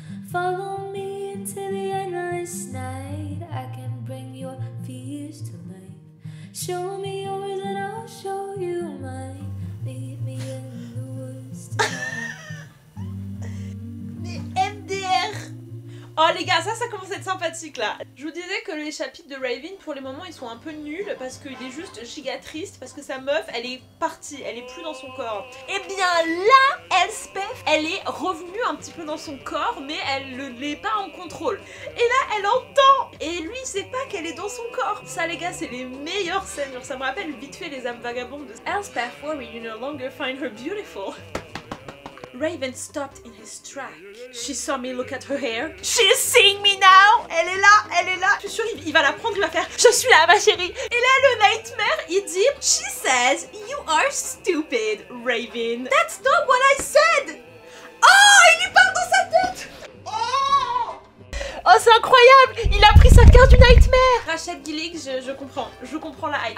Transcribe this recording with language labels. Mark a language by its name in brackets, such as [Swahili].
[English] Follow me into the endless night. I can bring your fears to life. Show me yours and I'll show you mine. Meet me in the woods tonight. [French] Mais MDR! Oh les gars, ça commence à être sympathique là. Je vous disais que les chapitres de Raven pour les moments ils sont un peu nuls parce qu'il est juste giga triste parce que sa meuf elle est partie, elle est plus dans son corps. Et bien là, Elspeth, elle est revenue un petit peu dans son corps mais elle ne l'est pas en contrôle. Et là elle entend et lui il sait pas qu'elle est dans son corps. Ça les gars c'est les meilleures scènes, genre ça me rappelle vite fait les âmes vagabondes de [English] Elspeth worry you no longer find her beautiful. Raven stopped in his track. She saw me look at her hair. She's seeing me now. [French] Elle est là, elle est là. Je suis sûre, il va la prendre, il va faire je suis là ma chérie. Et là le Nightmare, il dit [English] she says you are stupid, Raven. That's not what I said. [French] Oh, il lui parle dans sa tête. Oh, c'est incroyable! Il a pris sa carte du Nightmare! Rachel Gillig, je comprends la hype.